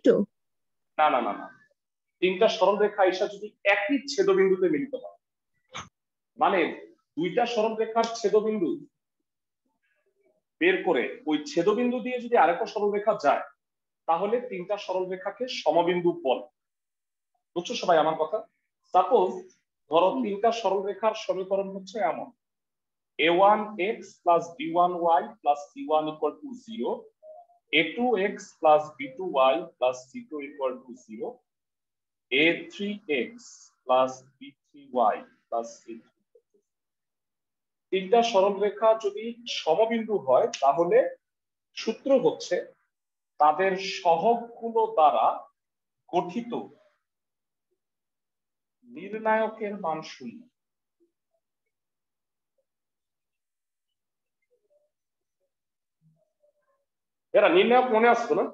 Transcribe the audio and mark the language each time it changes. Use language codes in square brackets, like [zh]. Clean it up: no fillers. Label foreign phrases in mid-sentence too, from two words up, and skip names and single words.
[bn] না না না না, তিনটা সরল রেখা এসে যদি একই ছেদবিন্দুতে মিলিত হয়, মানে দুইটা সরল রেখার ছেদবিন্দু বের করে ওই ছেদবিন্দু দিয়ে যদি আরেকটা সরল রেখা যায়, তাহলে তিনটা সরল রেখাকে সমবিন্দু বলে। বুঝছো সবাই আমার কথা? সাপোজ ধরো তিনটা সরল রেখার সমীকরণ হচ্ছে এমন, [en] a1x plus b1y plus c1 equal to 0, a2x plus b2y plus c2 equal to 0, a3x plus b3y plus c3। [bn] তিনটা সরল রেখা যদি সমবিন্দু হয় তাহলে সূত্র হচ্ছে তাদের সহগগুলো দ্বারা গঠিত নির্ণায়কের মান 0। এরা নির্ণায়ক মনে আসতো না?